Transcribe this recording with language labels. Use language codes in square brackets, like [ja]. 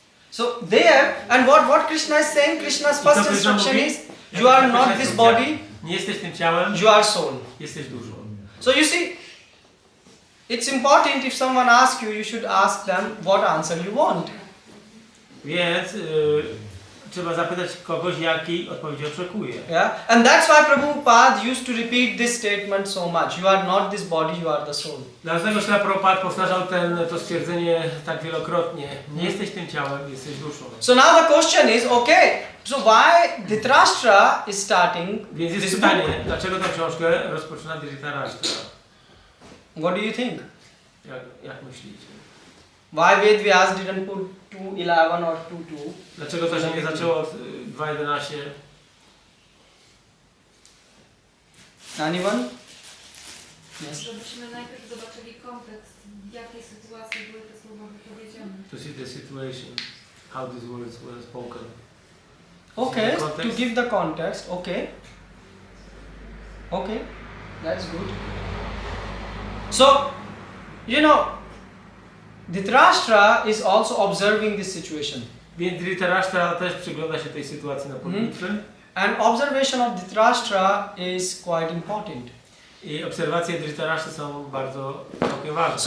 [en] So there, and what Krishna is saying, Krishna's first instruction is, you are not this body, [pl] nie jesteś tym ciałem, [en] you are soul. [pl] jesteś duszą. [en] So you see, it's important if someone asks you, you should ask them what answer you want. [pl] Więc trzeba zapytać kogoś, jakiej odpowiedzi oczekuje. [en] Yeah, and that's why Prabhupada used to repeat this statement so much. You are not this body, you are the soul. [pl] Dlatego Śrila Prabhupada powtarzał to stwierdzenie tak wielokrotnie. Nie jesteś tym ciałem, jesteś duszą. [en] So now the question is, okay, so why Dhritarashtra is starting [pl] Więc jest [en] this [pl] pytanie, [en] book? [pl] dlaczego tę książkę rozpoczyna Dhritarashtra? [en] What do you think? [pl] Jak myślicie? [en] Why Ved Vyas didn't put 2.11 or 2.2? [pl] Dlaczego to się nie zaczęło od 2.11? [en] Anyone? Yes. [pl] Żebyśmy najpierw zobaczyli kontekst, w jakiej sytuacji były te słowa wypowiedziane. [en] To see the situation, how these words were spoken. Okay, Context. to give the context, okay, that's good. So, Dhritarashtra is also observing this situation. [pl] Więc Dhritarashtra też przygląda się tej sytuacji na polu bitwy. [en] And observation of Dhritarashtra is quite important. [pl] I obserwacje Dhritarashtra są bardzo ważne.